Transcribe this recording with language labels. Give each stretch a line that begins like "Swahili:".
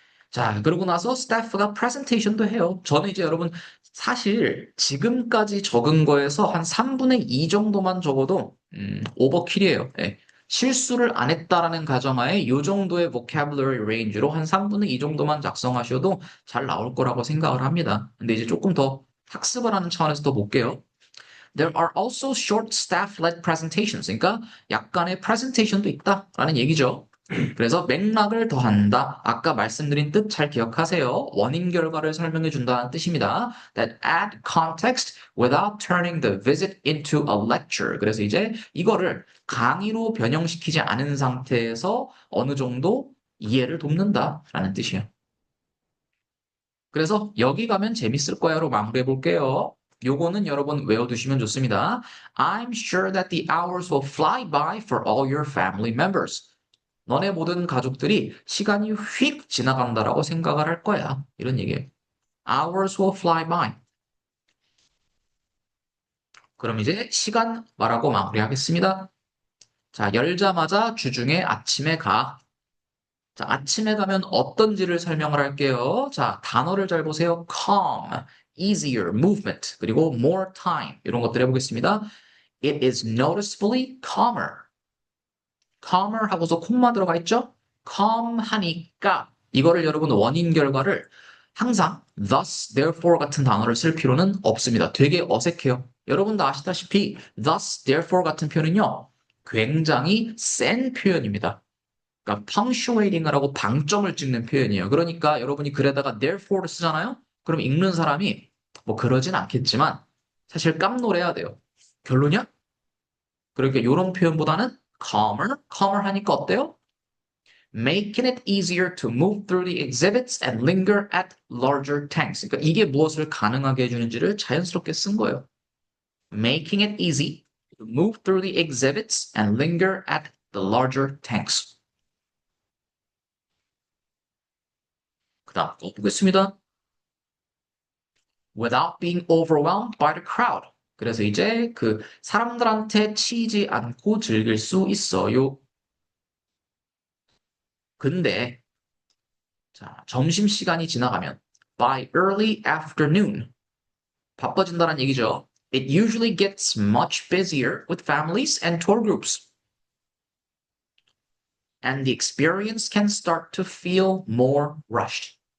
Korean: 자, 그러고 나서 스태프가 프레젠테이션도 해요. 저는 이제 여러분 사실 지금까지 적은 거에서 한 3분의 2 정도만 적어도 오버킬이에요. 예. 실수를 안 했다라는 가정하에 이 정도의 vocabulary range로 한 3분의 2 정도만 작성하셔도 잘 나올 거라고 생각을 합니다. 근데 이제 조금 더 학습을 하는 차원에서 더 볼게요.
English: There are also short staff-led presentations.
Korean: 그러니까 약간의 presentation도 있다라는 얘기죠. 그래서 맥락을 더한다. 아까 말씀드린 뜻 잘 기억하세요. 원인 결과를 설명해 준다는 뜻입니다.
English: That add context without turning the visit into a lecture.
Korean: 그래서 이제 이거를 강의로 변형시키지 않은 상태에서 어느 정도 이해를 돕는다라는 뜻이에요. 그래서 여기 가면 재밌을 거야로 마무리해 볼게요. 요거는 여러분 외워두시면 좋습니다.
English: I'm sure that the hours will fly by for all your family members.
Korean: 너네 모든 가족들이 시간이 휙 지나간다라고 생각을 할 거야. 이런 얘기예요.
English: Hours will fly by.
Korean: 그럼 이제 시간 말하고 마무리하겠습니다. 자, 열자마자 주중에 아침에 가. 자, 아침에 가면 어떤지를 설명을 할게요. 자, 단어를 잘 보세요.
English: calm, easier, movement, 그리고 more time.
Korean: 이런 것들 해보겠습니다.
English: It is noticeably calmer.
Korean: calmer 하고서 콤마 들어가 있죠? calm 하니까 이거를 여러분 원인 결과를 항상 thus, therefore 같은 단어를 쓸 필요는 없습니다. 되게 어색해요. 여러분도 아시다시피 thus, therefore 같은 표현은요. 굉장히 센 표현입니다. 그러니까 punctuating을 하고 방점을 찍는 표현이에요. 그러니까 여러분이 글에다가 therefore를 쓰잖아요? 그럼 읽는 사람이 뭐 그러진 않겠지만 사실 깜놀해야 돼요. 결론이야? 그러니까 이런 표현보다는 calmer 하니까 어때요?
English: Making it easier to move through the exhibits and linger at larger tanks.
Korean: 그러니까 이게 무엇을 가능하게 해주는지를 자연스럽게 쓴 거예요.
English: Making it easy to move through the exhibits and linger at the larger tanks.
Korean: 그 다음 거 보겠습니다.
English: Without being overwhelmed by the crowd.
Korean: 그래서 이제 그 사람들한테 치이지 않고 즐길 수 있어요. 근데 자, 점심시간이 지나가면
English: by early afternoon
Korean: 바빠진다는 얘기죠.
English: It usually gets much busier with families and tour groups. And the experience can start to feel more rushed.